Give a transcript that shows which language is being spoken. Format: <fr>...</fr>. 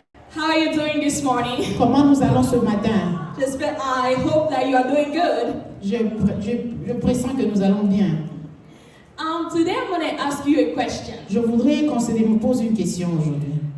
<en>How are you doing this morning?</en> <fr>Comment nous allons ce matin?</fr> <en>I hope that you are doing good.</en> <fr>Je pressens que nous allons bien.</fr> <en>Today I'm going to ask you a question.</en> <fr>Je voudrais qu'on me pose une question aujourd'hui.</fr>